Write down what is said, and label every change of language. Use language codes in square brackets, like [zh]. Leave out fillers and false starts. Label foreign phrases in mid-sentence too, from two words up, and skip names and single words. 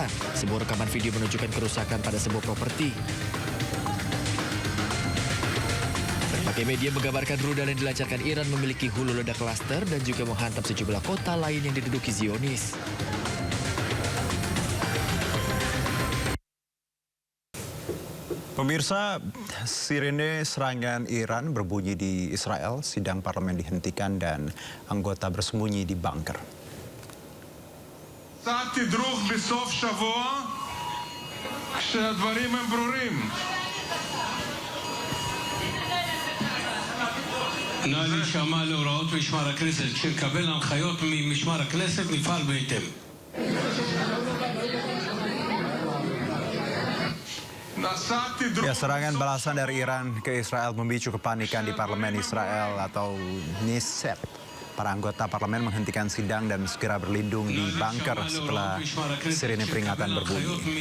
[id] Sebuah rekaman video menunjukkan kerusakan pada sebuah properti. Berbagai media menggambarkan rudal yang dilancarkan Iran memiliki hulu ledak klaster dan juga menghantam sejumlah kota lain yang diduduki Zionis. Pemirsa, sirene serangan Iran berbunyi di Israel, sidang parlemen dihentikan dan anggota bersembunyi di bunker. [he] תדרוך בסוף שבוע כשהדברים הם ברורים. נא להישמע להוראות משמר הכנסת. כשנקבל הנחיות ממשמר הכנסת נפעל בהתאם. [id] Ya, serangan balasan dari Iran ke Israel memicu kepanikan di parlemen Israel atau Knesset. Para anggota parlemen menghentikan sidang dan segera berlindung di bunker setelah sirine peringatan berbunyi.